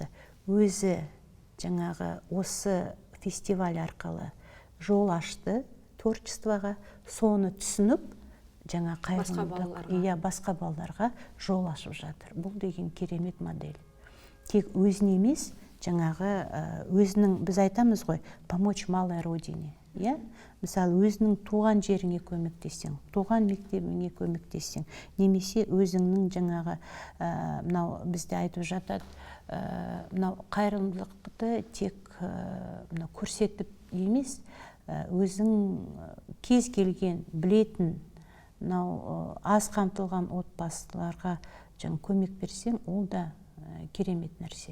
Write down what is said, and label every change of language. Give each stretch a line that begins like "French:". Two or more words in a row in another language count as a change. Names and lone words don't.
Kazakh: Өзі жаңағы осы фестиваль арқылы жол ашты творчествоға, соны түсініп, жаңа қайырымдылық, басқа балаларға жол ашып жатыр. Бұл деген керемет модель. Тек өзіне емес, жаңағы өзінің, біз айтамыз ғой,
Russian: помочь малой родине.
Kazakh: Мысалы, өзінің туған жеріңе көмектессең, туған мектебіңе көмектессең, немесе өзіңнің жаңағы, бізде айтып жатады, қайырымдылықты тек көрсетіп емес, өзің кез келген, білетін, аз қамтылған отбасыларға көмек берсең, ол да керемет нәрсе.